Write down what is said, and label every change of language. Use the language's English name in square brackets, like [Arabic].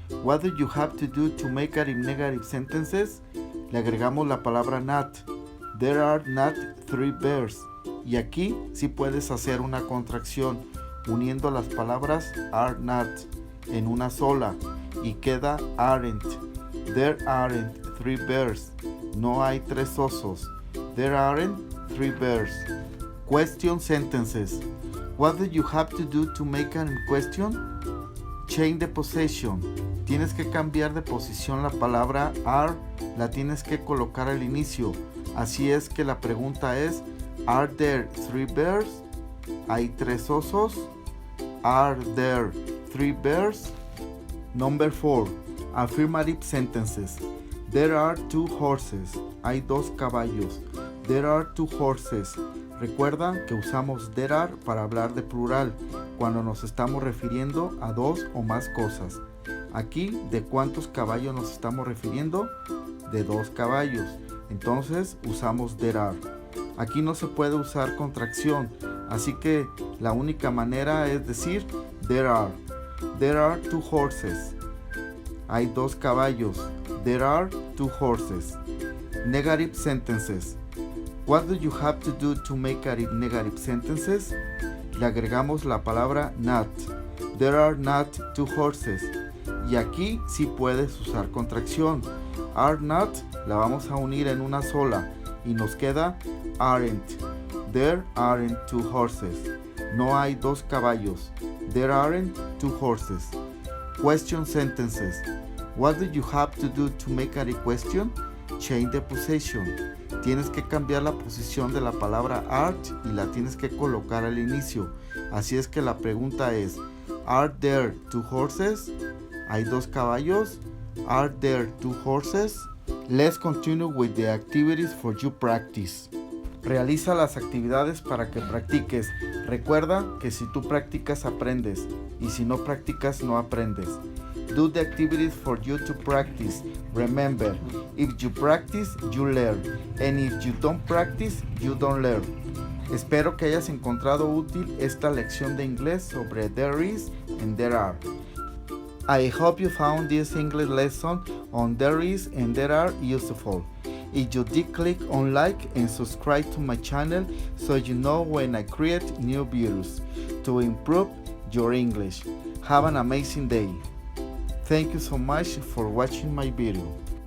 [English] What do you have to do to make negative sentences? [Spanish] Le agregamos la palabra not. [English] There are not 3 bears. [Spanish] Y aquí sí puedes hacer una contracción uniendo las palabras are not en una sola y queda aren't. [English] There aren't 3 bears. [Spanish] No hay 3 osos. [English] There aren't 3 bears. Question sentences. What do you have to do to make a question? Change the possession. [Spanish] Tienes que cambiar de posición la palabra are, la tienes que colocar al inicio. Así es que la pregunta es: [English] Are there 3 bears? [Spanish] ¿Hay 3 osos? [English] Are there 3 bears? Number 4. Affirmative sentences. There are 2 horses. [Spanish] Hay 2 caballos. [English] There are 2 horses. [Spanish] Recuerda que usamos there are para hablar de plural, cuando nos estamos refiriendo a 2 o más cosas. Aquí, ¿de cuántos caballos nos estamos refiriendo? De 2 caballos. Entonces usamos there are. Aquí no se puede usar contracción, así que la única manera es decir there are. [English] There are 2 horses. [Spanish] Hay 2 caballos. [English] There are 2 horses. Negative sentences. What do you have to do to make negative sentences? [Spanish] Le agregamos la palabra not. [English] There are not 2 horses. [Spanish] Y aquí sí puedes usar contracción. Are not la vamos a unir en una sola y nos queda aren't. [English] There aren't 2 horses. [Spanish] No hay 2 caballos. [English] There aren't 2 horses. Question sentences. What do you have to do to make a question? Change the possession. [Spanish] Tienes que cambiar la posición de la palabra art y la tienes que colocar al inicio. Así es que la pregunta es: [English] Are there 2 horses? [Spanish] ¿Hay 2 caballos? [English] Are there 2 horses? Let's continue with the activities for you practice. [Spanish] Realiza las actividades para que practiques. Recuerda que si tú practicas aprendes y si no practicas no aprendes. [English] Do the activities for you to practice. Remember, if you practice, you learn. And if you don't practice, you don't learn. [Spanish] Espero que hayas encontrado útil esta lección de inglés sobre there is and there are. [English] I hope you found this English lesson on there is and there are useful. If you did, click on like and subscribe to my channel so you know when I create new videos to improve your English. Have an amazing day. Thank you so much for watching my video.